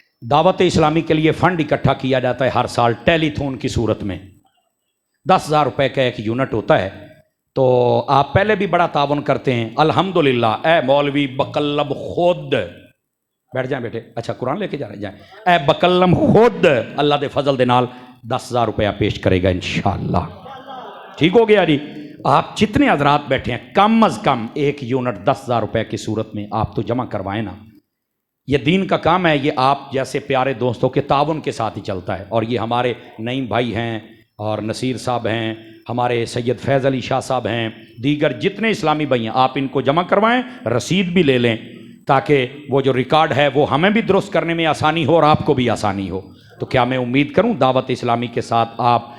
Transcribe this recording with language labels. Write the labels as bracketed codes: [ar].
[ur] دعوت اسلامی کے لیے فنڈ اکٹھا کیا جاتا ہے ہر سال ٹیلی تھون کی صورت میں. 10,000 روپے کا ایک یونٹ ہوتا ہے. تو آپ پہلے بھی بڑا تعاون کرتے ہیں الحمدللہ. اے مولوی بکلم خود, بیٹھ جائیں بیٹے, اچھا قرآن لے کے جا رہے جائیں. [pa] اے بکلم خود اللہ دے فضل دے نال 10,000 روپیہ پیش کرے گا انشاءاللہ. [ur] ٹھیک ہو گیا جی. آپ جتنے حضرات بیٹھے ہیں کم از کم ایک یونٹ 10,000 روپے کی صورت میں آپ تو جمع کروائیں نا. یہ دین کا کام ہے, یہ آپ جیسے پیارے دوستوں کے تعاون کے ساتھ ہی چلتا ہے. اور یہ ہمارے نعیم بھائی ہیں, اور نصیر صاحب ہیں, ہمارے سید فیض علی شاہ صاحب ہیں, دیگر جتنے اسلامی بھائی ہیں, آپ ان کو جمع کروائیں, رسید بھی لے لیں, تاکہ وہ جو ریکارڈ ہے وہ ہمیں بھی درست کرنے میں آسانی ہو اور آپ کو بھی آسانی ہو. تو کیا میں امید کروں دعوت اسلامی کے ساتھ آپ